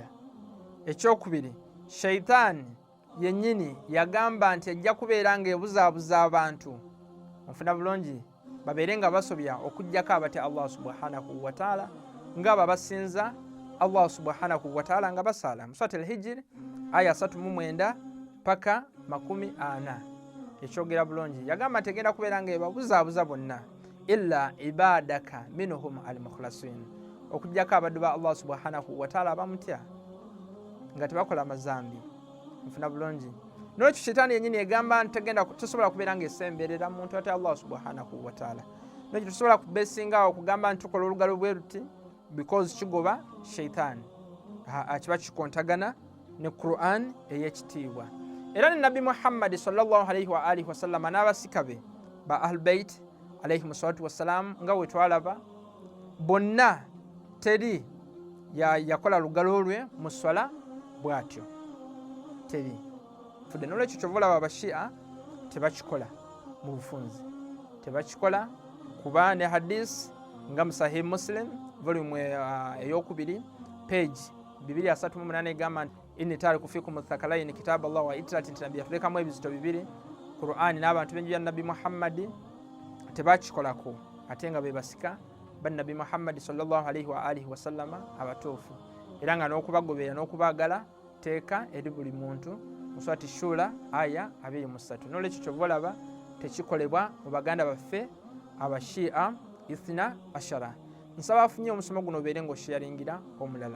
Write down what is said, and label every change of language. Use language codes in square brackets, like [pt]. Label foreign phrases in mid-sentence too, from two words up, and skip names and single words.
[lg] Ekyokubiri, sheitaani yennyini yagamba nti ejja kubeera ng'ebuzaabuza abantu, onfuna bulungi, babeere nga basobya okuggyako abatya [ar] الله سبحانه وتعالى [lg] ng'abo abasinza [ar] الله سبحانه وتعالى [lg] nga basaala. Mu Surat al-Hijr aya 39 paka 40. Ekyogera bulungi, yagamba tegenda kubeera ng'ebabuzaabuza bonna [ar] إلا عبادك منهم المخلصين, [lg] okuggyako abaddu ba [ar] الله سبحانه وتعالى [lg] abamutya nga tebakola mazambi. Nfuna bulungi. N'olwekyo sheitaani yennyini egamba nti tosobola kubeera ng'esemberera muntu atya [ar] الله سبحانه وتعالى. [lg] N'olwekyo tosobola kubeesingawo okugamba nti tukola olugalo bwe ruti because kigoba sheitaani. Kiba kikontagana ne Qur'an ey'ekitiibwa. Era ne Nabi Muhammad [ar] صلى الله عليه وآله وسلم [lg] n'abasika be ba [ar] أهل البيت عليهم الصلاة والسلام [lg] nga bwe twalaba, bonna teri yakola lugalo lwe mu swala bw'atyo, teri fudde. N'olwekyo kyova olaba abashia tebakikola mu bufunze, tebakikola kuba ne hadisi nga mu Sahih Muslim volume ey'okubiri page 238 egamba nti [ar] إني تارك فيكم الثقلين كتاب الله وعترتي, [lg] nti Nabbi yatulekamu ebizito bibiri, Qur'ani n'abantu b'enju ya Nabi Muhammad tebakikolako ate nga be basika ba Nabi Muhammad [ar] صلى الله عليه وآله وسلم [lg] abatuufu, era nga n'okubagoberera n'okubaagala teeka eri buli muntu mu Surati Shura aya 23. N'olwekyo kyova olaba tekikolebwa mu baganda baffe abashia [ar] اثنا عشر. [lg] Nsaba afunye omusomo guno obeere ng'osharingira omulala.